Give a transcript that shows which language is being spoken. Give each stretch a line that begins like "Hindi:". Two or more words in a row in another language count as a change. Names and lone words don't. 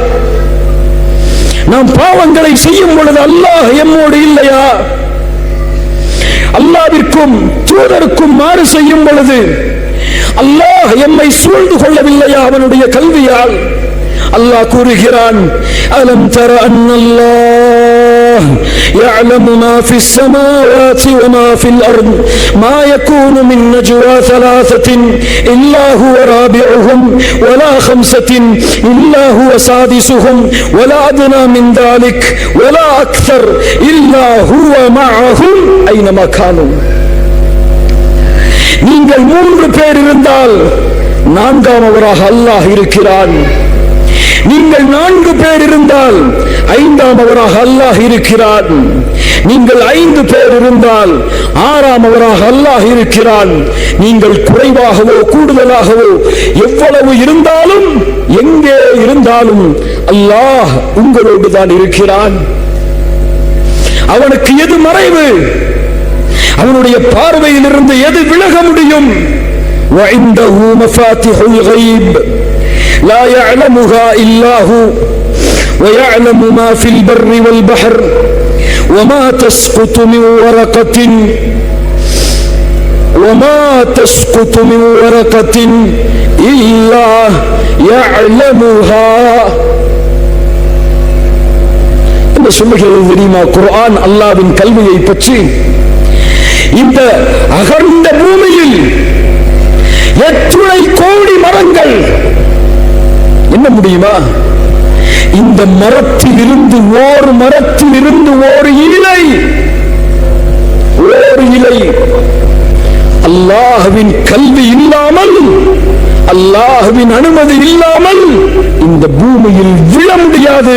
Tamil: நாம் பாவங்களை செய்யும் பொழுது அல்லாஹ் எம்மோடு இல்லையா? அல்லாஹ்விற்கும் தூதருக்கும் மாறு செய்யும் பொழுது அல்லாஹ் எம்மை சூழ்ந்து கொள்ளவில்லையா அவனுடைய கல்வியால்? அல்லாஹ் கூறுகிறான்,
Arabic: ألم تر أن الله يعلم ما في السماوات وما في الأرض ما يكون من نجوى ثلاثة إلا هو رابعهم ولا خمسة إلا هو سادسهم ولا أدنى من ذلك ولا أكثر إلا هو معهم أينما كانوا.
Tamil: நீங்கள் 3 பேர் இருந்தால் 4ஆமவராக அல்லாஹ் இருக்கிறான். நீங்கள் 4 பேர் இருந்தால் 5ஆமவராக அல்லாஹ் இருக்கிறான். நீங்கள் 5 பேர் இருந்தால் 6ஆமவராக அல்லாஹ் இருக்கிறான். நீங்கள் குறைவாகவோ கூடுதலாகவோ எவ்வளவு இருந்தாலும் எங்கே இருந்தாலும் அல்லாஹ் உங்களோடு தான் இருக்கிறான். அவனுக்கு எது மறைவு? அவனுடைய பார்வையில் இருந்து எது விலக முடியும்?
Arabic: وعنده مفاتيح الغيب لا يعلمها إلا هو ويعلم ما في البر والبحر وما تسقط من ورقة إلا يعلمها.
Tamil: என்ன சொல்லுகிறது தெரியுமா குர்ஆன் அல்லாஹ்வின் கல்வியை பற்றி? இந்த அகண்ட பூமியில் எத்தனை கோடி மரங்கள் என்ன முடியுமா? இந்த மரத்தில் இருந்து ஒரு இலை அல்லாஹ்வின் கல்வி இல்லாமல், அல்லாஹ்வின் அனுமதி இல்லாமல் இந்த பூமியில் விழ முடியாது.